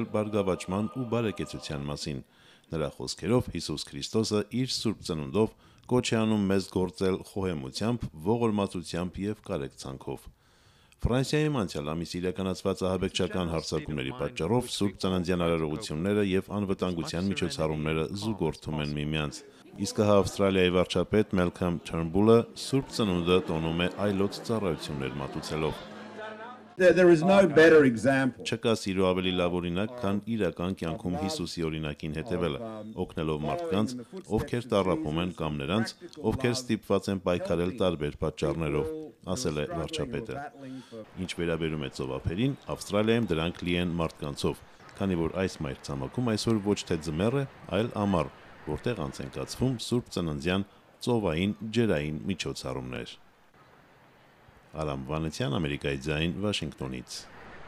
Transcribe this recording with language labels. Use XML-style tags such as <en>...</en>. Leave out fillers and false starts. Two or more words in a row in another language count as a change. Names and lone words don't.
<hy>բարգավաճման ու բարեկեցության մասին։ Նրա խոսքերով Հիսուս Քրիստոսը իր Սուրբ Ծնունդով կոչ է անում մեզ գործել խոհեմությամբ, ողորմածությամբ եւ կարեկցանքով։ Ֆրանսիայում անցյալ ամիս իրականացված ահաբեկչական հարձակումների պատճառով Սուրբ Ծննդյան արարողությունները եւ անվտանգության միջոցառումները զուգորդում են միմյանց։ Իսկ Ավստրալիայի վարչապետ Մելքամ Թըրնբուլը Սուրբ Ծնունդը տոնում է այլոց ծառայություններ մատուցելով։</hy> <en>There is no better example.</en> <hy>Չկա սիրո ավելի լավ օրինակ, քան իրական կյանքում Հիսուսի օրինակին հետևելը, օգնելով մարդկանց, ովքեր տառապում են կամ նրանց, ովքեր ստիպված են պայքարել տարբեր պատճառներով, ասել է վարչապետը։ Ինչ վերաբերում է ծովափերին, Ավստրալիայում դրանք լի են մարդկանցով, քանի որ այս մայրցամաքում այսօր ոչ թե ձմեռ է, այլ ամառ, որտեղ անց են կացվում Սուրբ Ծննդյան ծովային ջրային միջոցառումներ։ Արամ Վանեցյան, Ամերիկայի ձայն, Վաշինգտոնից։</hy>